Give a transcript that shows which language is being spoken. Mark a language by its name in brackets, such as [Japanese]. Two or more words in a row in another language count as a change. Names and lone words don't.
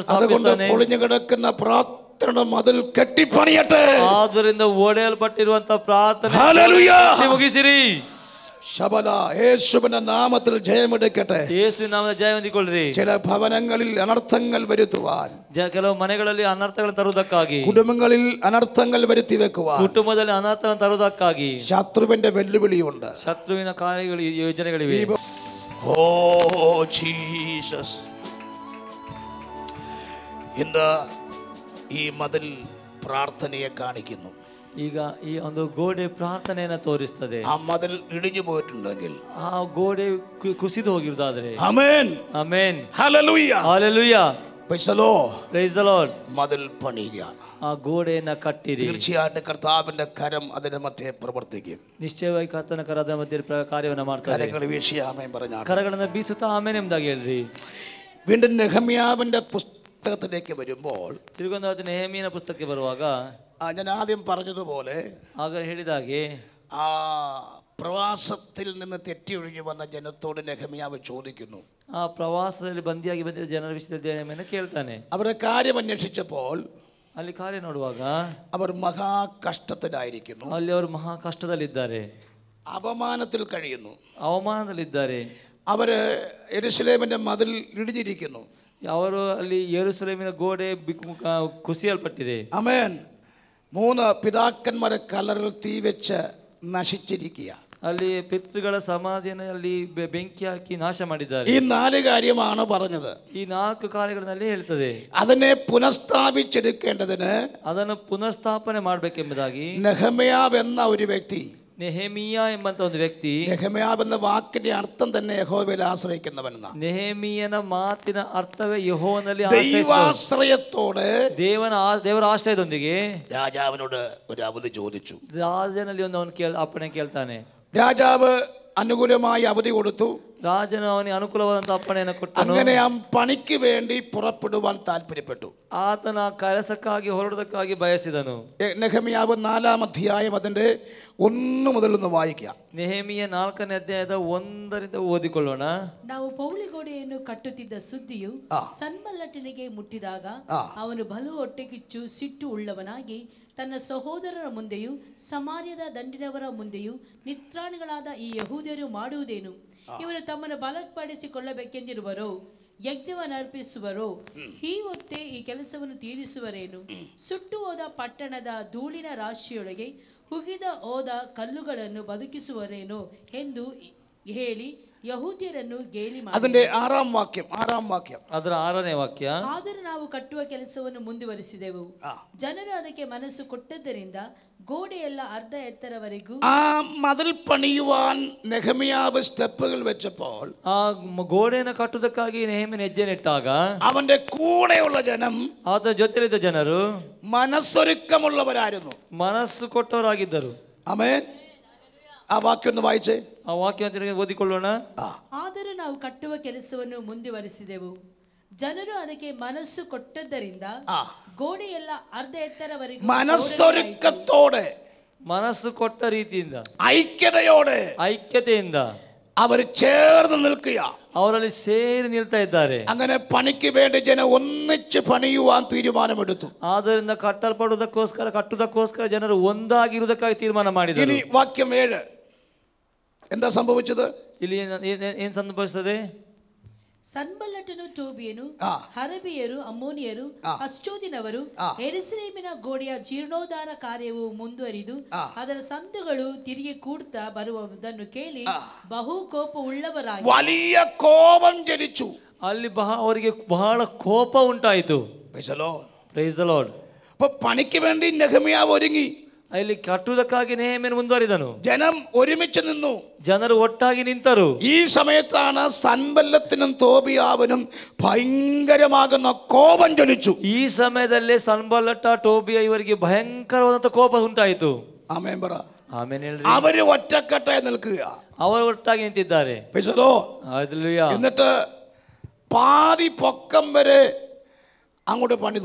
[Malayalam] അതുകൊണ്ട് [Kannada] ಸ್ಥಾಪಿಸ್ತಾನೆ. [Malayalam] പൊളിഞ്ഞു കിടക്കുന്ന പ്രാർത്ഥനയുടെ മതിൽ കെട്ടിപ്പണിയട്ടെ. [Kannada] ಆದ್ದರಿಂದ ಒಡೆಯಲ್ಪಟ್ಟಿರುವಂತ ಪ್ರಾರ್ಥನೆ [Malayalam] ഹല്ലേലൂയ. [Kannada] ಮುಗಿಸಿರಿ. [Malayalam] ശബല യേശുവിന്റെ നാമത്തിൽ ജയമെടുക്കട്ടെ. [Kannada] ಯೇಸುವಿನ ನಾಮದ ಜಯ ಹೊಂದಿಕೊಳ್ಳ್ರಿ. [Malayalam] ചില ഭവനങ്ങളിൽ അനർത്ഥങ്ങൾ വരുത്തുവാൻ, [Kannada] ಕೆಲವು ಮನೆಗಳಲ್ಲಿ ಅನರ್ಥಗಳನ್ನು ತರುವುದಕ್ಕಾಗಿ, [Malayalam] കുടുംബങ്ങളിൽ അനർത്ഥങ്ങൾ വരുത്തി വെക്കുവാൻ [Kannada] ಕುಟುಂಬದಲ್ಲಿ ಅನರ್ಥವನ್ನು ತರುವುದಕ್ಕಾಗಿ [Malayalam] ശത്രുവിന്റെ വെല്ലുവിളിയുണ്ട്. [Kannada] ಶತ್ರುವಿನ ಕಾರ್ಯಗಳು ಯೋಜನೆಗಳಿವೆ. [Malayalam] ഓ ജീസസ്, ഇന്ന് ഈ മതിൽ പ്രാർത്ഥനയെ കാണിക്കുന്നു. [Kannada] ಈಗ ಈ ಒಂದು ಗೋಡೆ ಪ್ರಾರ್ಥನೆಯನ್ನ ತೋರಿಸ್ತದೆ. [Malayalam] ആ മതിൽ ഇടിഞ്ഞു പോയിട്ടുണ്ടെങ്കിൽ, [Kannada] ಆ ಗೋಡೆ ಕುಸಿದು ಹೋಗಿರುವುದಾದ್ರೆ, [Malayalam] ആമേൻ [Kannada] ಆಮೆನ್, [Malayalam] ഹല്ലേലൂയ, [Kannada] ಹಲ್ಲೆಲೂಯ, [English] Praise the Lord, Praise the Lord. [Malayalam] മതിൽ പണിയുക. [Kannada] ಆ ಗೋಡೆಯನ್ನ ಕಟ್ಟಿರಿ. [Malayalam] തീർച്ചയായിട്ടും കർത്താവിന്റെ കരം അതിന്റെ മധ്യേ പ്രവർത്തിക്കും. [Kannada] ನಿಶ್ಚಯವಾಗಿ ಕರ್ತನ ಕರದ ಮಧ್ಯೆ ಕಾರ್ಯವನ್ನು ಮಾಡ್ತಾರೆ. [Malayalam] കരങ്ങൾ വീശി ആമേൻ പറഞ്ഞാൽ [Kannada] ಕರಗಳನ್ನು ಬೀಸುತ್ತಾ ಆಮೇನ್ ಎಂಬುದಾಗಿ ಹೇಳ್ರಿ. [Malayalam] വീണ്ടും നെഹമ്യാവിന്റെ പുസ്തകത്തിലേക്ക് വരുമ്പോൾ, [Kannada] ತಿರುಗೊಂದು ನೆಹಮೀಯನ ಪುಸ್ತಕಕ್ಕೆ ಬರುವಾಗ [Malayalam] ഞാൻ ആദ്യം പറഞ്ഞതുപോലെ [Kannada] ಆಗ ಹೇಳಿದಾಗೆ [Malayalam] ആ പ്രവാസത്തിൽ നിന്ന് തെറ്റിയൊഴിഞ്ഞു വന്ന ജനത്തോട് നെഹമ്യാവ് ചോദിക്കുന്നു. [Kannada] ಆ ಪ್ರವಾಸದಲ್ಲಿ ಬಂದಿಯಾಗಿ ಬಂದಿದ್ದ ಜನರ ವಿಷಯದಲ್ಲಿ ನೆಹಮೀಯನು ಕೇಳ್ತಾನೆ. [Malayalam] അവരുടെ കാര്യം അന്വേഷിച്ചപ്പോൾ [Kannada] ಅಲ್ಲಿ ಕಾರ್ಯ ನೋಡುವಾಗ [Malayalam] അവർ മഹാകഷ്ടത്തിലായിരിക്കുന്നു. [Kannada] ಅಲ್ಲಿ ಅವರು ಮಹಾ ಕಷ್ಟದಲ್ಲಿದ್ದಾರೆ, [Malayalam] അപമാനത്തിൽ കഴിയുന്നു. [Kannada] ಅವಮಾನದಲ್ಲಿದ್ದಾರೆ. [Malayalam] അവര് യെരൂശലേമിന്റെ മതിൽ ഇടിഞ്ഞിരിക്കുന്നു. [Kannada] ಅವರು ಅಲ್ಲಿ ಯೆರೂಸಲೇಮಿನ ಗೋಡೆ ಕುಸಿಯಲ್ಪಟ್ಟಿದೆ. [Malayalam] ആമേൻ. 3 പിതാക്കന്മാരെ കല്ലറിൽ തീ വെച്ച് നശിച്ചിരിക്കുക. [Kannada] ಅಲ್ಲಿ ಪಿತೃಗಳ ಸಮಾಧಿಯನ್ನು ಅಲ್ಲಿ ಬೆಂಕಿ ಹಾಕಿ ನಾಶ ಮಾಡಿದ್ದಾರೆ. [Malayalam] ഈ 4 കാര്യമാണ് പറഞ്ഞത്. [Kannada] ಈ 4 ಕಾರ್ಯಗಳಲ್ಲಿ ಹೇಳ್ತದೆ. [Malayalam] അതിനെ പുനഃസ്ഥാപിച്ചെടുക്കേണ്ടതിന് [Kannada] ಅದನ್ನು ಪುನಃಸ್ಥಾಪನೆ ಮಾಡಬೇಕೆಂಬುದಾಗಿ [Malayalam] നെഹമ്യാവ് എന്ന ഒരു വ്യക്തി, [Kannada] ನೆಹಮೀಯ ಎಂಬಂತ ಒಂದು ವ್ಯಕ್ತಿ, [Malayalam] നെഹമ്യാവ് എന്ന വാക്കിന്റെ അർത്ഥം തന്നെ യഹോവയിൽ ആശ്രയിക്കുന്നവനെന്ന, [Kannada] ನೆಹಮೀಯನ ಮಾತಿನ ಅರ್ಥವೇ ಯೆಹೋವನಲ್ಲಿ [Malayalam] ദൈവാശ്രയത്തോടെ [Kannada] ದೇವರ ಆಶ್ರಯದೊಂದಿಗೆ [Malayalam] രാജാവിനോട് ഒരു അവധി ചോദിച്ചു. [Kannada] ರಾಜನಲ್ಲಿ ಒಂದು ಅವನು ಅಪ್ಪಣೆ ಕೇಳ್ತಾನೆ. [Malayalam] രാജാവ് അനുകൂലമായി അവധി കൊടുത്തു. [Kannada] ರಾಜನು ಅವನಿಗೆ ಅನುಕೂಲವಾದಂತಹ ಅಪ್ಪಣೆಯನ್ನು ಕೊಟ್ಟನು. [Malayalam] അങ്ങനെ ആ പണിക്ക് വേണ്ടി പുറപ്പെടുവാൻ താല്പര്യപ്പെട്ടു. [Kannada] ಆತನ ಕೆಲಸಕ್ಕಾಗಿ ಹೊರಡುವುದಕ್ಕಾಗಿ ಬಯಸಿದನು. [Malayalam] നെഹമ്യാവ് 4-ാം അധ്യായം അതിന്റെ 1 മുതൽ ഒന്ന് വായിക്കാം. [Kannada] ನೆಹಮೀಯ 4ನೇ ಅಧ್ಯಾಯದ 1ರಿಂದ ಓದಿಕೊಳ್ಳೋಣ. ನಾವು ಪೌಳಿಗೋಡೆಯನ್ನು ಕಟ್ಟುತ್ತಿದ್ದ ಸುದ್ದಿಯು ಸನ್ಬಲ್ಲಟನಿಗೆ ಮುಟ್ಟಿದಾಗ ಅವನು ಬಲು ಹೊಟ್ಟೆಕಿಚ್ಚು ಸಿಟ್ಟು ಉಳ್ಳವನಾಗಿ ತನ್ನ ಸಹೋದರರ ಮುಂದೆಯೂ ಸಮಾರ್ಯದ ದಂಡಿನವರ ಮುಂದೆಯೂ ನಿತ್ರಾಣಿಗಳಾದ ಈ ಯಹೂದ್ಯರು ಮಾಡುವುದೇನು? ಇವರು ತಮ್ಮನ್ನು ಬಲಪಡಿಸಿಕೊಳ್ಳಬೇಕೆಂದಿರುವರೋ, ಯಜ್ಞವನ್ನರ್ಪಿಸುವರೋ, ಈ ಹೊತ್ತೇ ಈ ಕೆಲಸವನ್ನು ತೀರಿಸುವರೇನು? ಸುಟ್ಟು ಹೋದ ಪಟ್ಟಣದ ಧೂಳಿನ ರಾಶಿಯೊಳಗೆ ಹುಗಿದ ಹೋದ ಕಲ್ಲುಗಳನ್ನು ಬದುಕಿಸುವರೇನೋ ಎಂದು ಹೇಳಿ ಯಹೂದ್ಯರನ್ನು ಗೇಲಿ ಮಾಡಿ. [Malayalam] അതിന്റെ 6-ാം വാക്യം. [Kannada] ಅದರ 6ನೇ ವಾಕ್ಯ. ಆದರೂ ನಾವು ಕಟ್ಟುವ ಕೆಲಸವನ್ನು ಮುಂದುವರಿಸಿದೆವು, ಜನರು ಅದಕ್ಕೆ ಮನಸ್ಸು ಕೊಟ್ಟದ್ದರಿಂದ ಗೋಡೆಯೆಲ್ಲ ಅರ್ಧ ಎತ್ತರವರೆಗೂ. [Malayalam] ആ മതിൽ പണിയുവാൻ നെഹമ്യാവ് സ്റ്റെപ്പുകൾ വെച്ചപ്പോൾ, [Kannada] ಆ ಗೋಡೆಯನ್ನು ಕಟ್ಟುವುದಕ್ಕಾಗಿ ನೆಹಮೀಯನು ಹೆಜ್ಜೆ ನೆಟ್ಟಾಗ [Malayalam] അവന്റെ കൂടെയുള്ള ജനം [Kannada] ಆತನ ಜೊತೆಲಿದ್ದ ಜನರು [Malayalam] മനസ്സൊരുക്കമുള്ളവരായിരുന്നു. [Kannada] ಮನಸ್ಸು ಕೊಟ್ಟವರಾಗಿದ್ದರು. [Malayalam] ആമേൻ. ആ വാക്യം ഒന്ന് വായിച്ചേ. [Kannada] ಆ ವಾಕ್ಯ ಓದಿಕೊಳ್ಳೋಣ. ಆದರೂ ನಾವು ಕಟ್ಟುವ ಕೆಲಸವನ್ನು ಮುಂದುವರಿಸಿದೆವು, ಜನರು ಅದಕ್ಕೆ ಮನಸ್ಸು ಕೊಟ್ಟದ್ದರಿಂದ ಗೋಡೆಯೆಲ್ಲ ಅರ್ಧ ಎತ್ತರವರೆಗೂ. [Malayalam] മനസ്സൊരുക്കത്തോടെ, [Kannada] ಮನಸ್ಸು ಕೊಟ್ಟ ರೀತಿಯಿಂದ, ಐಕ್ಯತೆಯಿಂದ [Malayalam] അവർ ചേർന്ന് നിൽക്കുക. [Kannada] ಅವರಲ್ಲಿ ಸೇರಿ ನಿಲ್ತಾ ಇದ್ದಾರೆ. [Malayalam] അങ്ങനെ പണിക്ക് വേണ്ടി ജനം ഒന്നിച്ച് പണിയുവാൻ തീരുമാനമെടുത്തു. [Kannada] ಆದ್ದರಿಂದ ಕಟ್ಟುವುದಕ್ಕೋಸ್ಕರ ಜನರು ಒಂದಾಗಿರುವುದಕ್ಕಾಗಿ ತೀರ್ಮಾನ ಮಾಡಿದರು. [Malayalam] ഇനി വാക്യം 7. എന്താ സംഭവിച്ചത്? [Kannada] ಇಲ್ಲಿ ಏನ್ ಸಂಭವಿಸುತ್ತದೆ? ಸನ್ಬಲ್ಲಟನು, ಟೋಬಿಯನು, ಹರಬಿಯರು, ಅಮ್ಮೋನಿಯರು, ಅಷ್ಟೋದಿನವರು ಯೆರೂಸಲೇಮಿನ ಗೋಡೆಯ ಜೀರ್ಣೋದ್ಧಾರ ಕಾರ್ಯವು ಮುಂದುವರಿದು ಅದರ ಸಂದುಗಳು ತಿರುಗಿ ಕೂಡ್ತಾ ಬರುವುದನ್ನು ಕೇಳಿ ಬಹು ಕೋಪ ಉಳ್ಳವರಾಗಿ [Malayalam] വലിയ കോപം ജനിച്ചു. [Kannada] ಅಲ್ಲಿ ಅವರಿಗೆ ಬಹಳ ಕೋಪ ಉಂಟಾಯಿತು. [English] പ്രൈസ് the Lord. [Malayalam] അപ്പൊ പണിക്ക് വേണ്ടി നെഹമ്യാവ് ഒരുങ്ങി. [Kannada] ಅಲ್ಲಿ ಕಟ್ಟುವುದಕ್ಕಾಗಿ നെഹമ്യನು ಮುಂದುವರಿದನು. [Malayalam] ജനം ഒരുമിച്ച് നിന്നു. [Kannada] ಜನರು ಒಟ್ಟಾಗಿ ನಿಂತರು. [Malayalam] ഈ സമയത്താണ് സൻബല്ലത്തിനും തോബിയാവിനും ഭയങ്കരമാകുന്ന കോപം ജ്വലിച്ചു. [Kannada] ಈ ಸಮಯದಲ್ಲೇ ಸನ್ಬಲ್ಲಟ, ಟೋಬಿಯ ಇವರಿಗೆ ಭಯಂಕರವಾದಂತ ಕೋಪ ಉಂಟಾಯಿತು. [Malayalam] ആമേൻ പറ. [Kannada] ಆಮೆನ್ ಹೇಳ್ರಿ. [Malayalam] അവര് ഒറ്റക്കെട്ടായി നിൽക്കുക. [Kannada] ಅವರು ಒಟ್ಟಾಗಿ ನಿಂತಿದ್ದಾರೆ. [Malayalam] ഹല്ലേലൂയ. എന്നിട്ട് പാതി പൊക്കം വരെ അങ്ങോട്ട് പണിതു.